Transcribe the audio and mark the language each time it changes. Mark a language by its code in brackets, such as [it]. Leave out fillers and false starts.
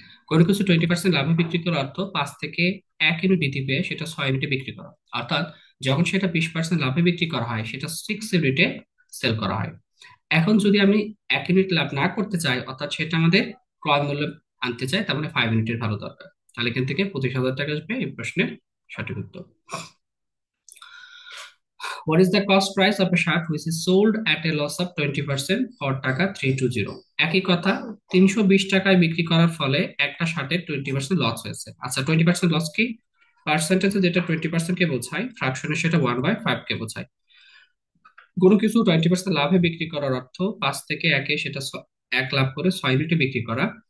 [bn] কোনো কিছু 20% লাভে বিক্রি করার অর্থ 5 থেকে 1 ইউনিট বৃদ্ধি পেয়ে সেটা 6 ইউনিটে বিক্রি করা, অর্থাৎ যখন সেটা 20% লাভে বিক্রি করা হয় সেটা 6 ইউনিটে সেল করা হয়। এখন যদি আমি 1 ইউনিট লাভ না করতে চাই, অর্থাৎ সেটা আমাদের ক্রয় মূল্য আনতে চাই, তার মানে 5 ইউনিটের ভালো দরকার, তাহলে এখান থেকে 25,000 টাকা আসবে এই প্রশ্নের সঠিক উত্তর। [en] What is the cost price of a shirt which is sold at a loss of 20% for টাকা 320? [bn] একই কথা, 320 টাকায় বিক্রি করার ফলে একটা শার্টের 20% লস হয়েছে। আচ্ছা, 20% লস কি? পার্সেন্টেজে যেটা 20% কে বোঝায়, ফ্র্যাকশনে সেটা 1/5 কে বোঝায়। কোনো কিছু 20% লাভে বিক্রি করার অর্থ 5 থেকে 1-এ সেটা 1 লাভ করে 6 ইউনিটে বিক্রি করা।